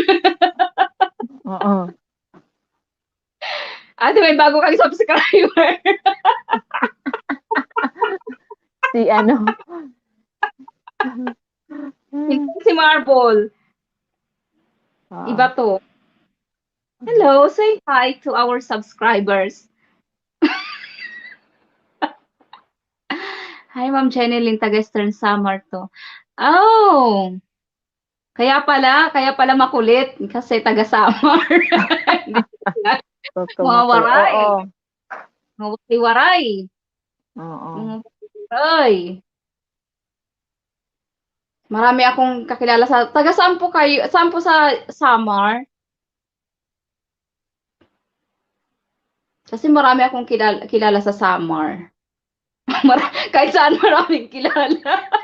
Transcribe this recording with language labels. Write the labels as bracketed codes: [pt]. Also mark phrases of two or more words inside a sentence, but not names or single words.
[tl] Oo. Ate, may bago kang subscriber. Si ano. Hindi si Marble. Oo. Iba to. [en] Hello, say hi to our subscribers. [tl] Hi, Ma'am Jenny taga Eastern Samar to. Oh, kaya pala makulit kasi taga Samar. Mga waray. Oo. Mga waray. Oo. Mga waray. Marami akong kakilala sa taga saan po kayo? Saan po sa Samar? Kasi marami akong kilala sa Samar. Kahit saan maraming kilala.